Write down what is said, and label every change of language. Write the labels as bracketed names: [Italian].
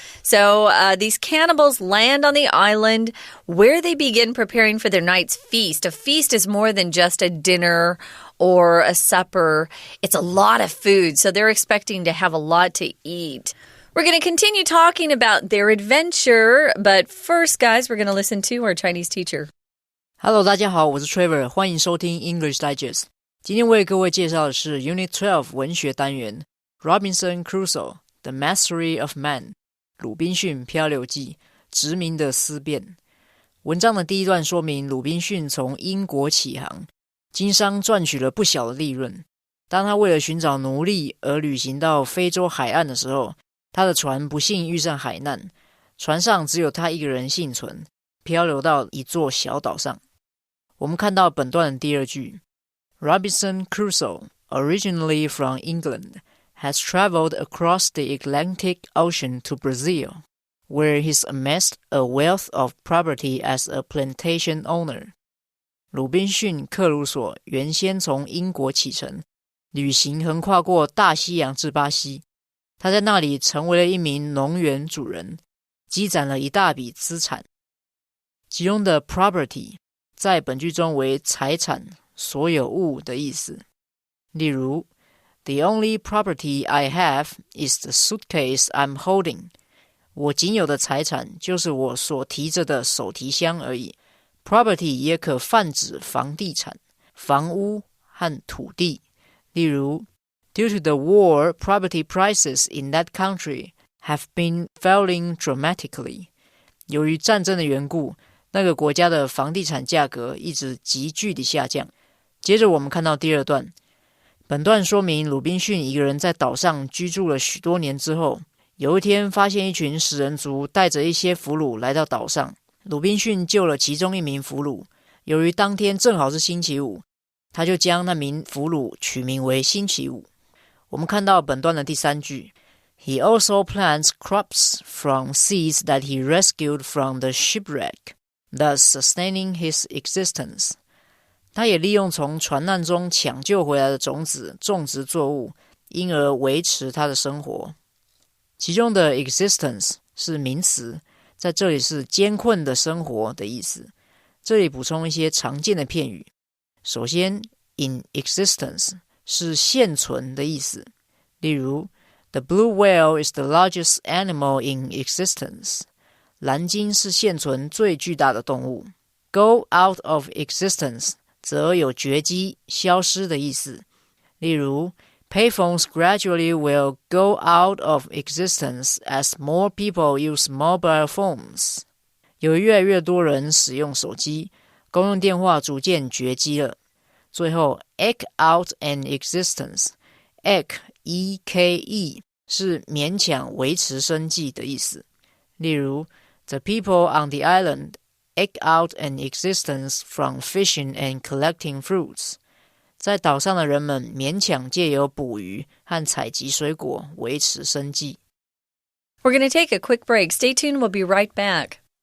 [English] So these cannibals land on the island where they begin preparing for their night's feast. A feast is more than just a dinner or a supper. It's a lot of food, so they're expecting to have a lot to eat. We're going to continue talking about their adventure, but first, guys, we're going to listen to our Chinese teacher. Hello, [Chinese] 大家好，我是 Trevor， 欢迎收听 English Digest。今天为各位介绍的是 Unit 12文学单元 Robinson Crusoe The Mastery of Man 鲁滨逊漂流记殖民的思辨。文章的第一段说明鲁滨逊从英国起航，经商赚取了不小的利润。当他为了寻找奴隶而旅行到非洲海岸的时候，他的船不幸遇上海难，船上只有他一个人幸存，漂流到一座小岛上。我们看到本段的第二句 [English] Robinson Crusoe, originally from England, has traveled across the Atlantic Ocean to Brazil, where he's amassed a wealth of property as a plantation owner. [Chinese] 鲁滨逊·克鲁索原先从英国启程，旅行横跨过大西洋至巴西。他在那里成为了一名农园主人，积攒了一大笔资产。其中的 property 在本句中为财产、所有物的意思。例如 [English] The only property I have is the suitcase I'm holding. [Chinese] 我仅有的财产就是我所提着的手提箱而已。 Property 也可泛指房地产、房屋和土地。例如 [English] Due to the war, property prices in that country have been falling dramatically. [Chinese] 由于战争的缘故，那个国家的房地产价格一直急剧地下降。接着我们看到第二段，本段说明鲁滨逊一个人在岛上居住了许多年之后，有一天发现一群食人族带着一些俘虏来到岛上，鲁滨逊救了其中一名俘虏。由于当天正好是星期五，他就将那名俘虏取名为星期五。我们看到本段的第三句 [English] He also plants crops from seeds that he rescued from the shipwreck, thus sustaining his existence. [Chinese] 他也利用从船难中抢救回来的种子种植作物，因而维持他的生活。其中的 existence 是名词，在这里是艰困的生活的意思。这里补充一些常见的片语。首先 [English] in existence [Chinese] 是现存的意思，例如 [English] The blue whale is the largest animal in existence. [Chinese] 蓝鲸是现存最巨大的动物。 [English] Go out of existence [Chinese] 则有绝迹、消失的意思，例如 [English] Payphones gradually will go out of existence as more people use mobile phones. [Chinese] 有越来越多人使用手机，公用电话逐渐绝迹了。最后 [English] eke out an existence. [Chinese] Eke, E-K-E 是勉强维持生计的意思。例如 [English] The people on the island eke out an existence from fishing and collecting fruits. [Chinese] 在岛上的人们勉强借由捕鱼和采集水果维持生计。 [English] We're going to take a quick break. Stay tuned. We'll be right back.